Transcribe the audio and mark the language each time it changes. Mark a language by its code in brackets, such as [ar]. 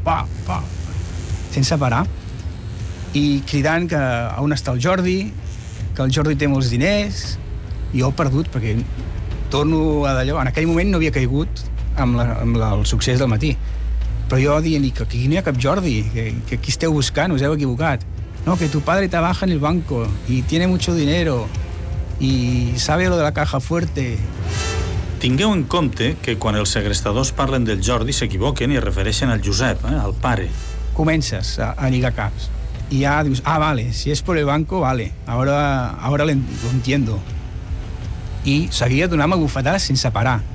[ca] Pa, pa, sense parar. I cridant que on està el Jordi, que el Jordi té molts diners, i jo he perdut, perquè torno a d'allò. En aquell moment no havia caigut amb el succés del matí. Però jo dient-li que aquí no hi ha cap Jordi, que aquí esteu buscant, us heu equivocat. [es] No, que tu padre trabaja en el banco y tiene mucho dinero y sabe lo de la caja fuerte. [ca] Tingueu en compte que quan els segrestadors parlen del Jordi s'equivoquen i es refereixen al Josep, al pare. Comences a lligar caps i ja dius, ah, vale, si és [es] por el banco, vale, ahora lo entiendo. [ca] I seguia donant-me bufetades sense parar.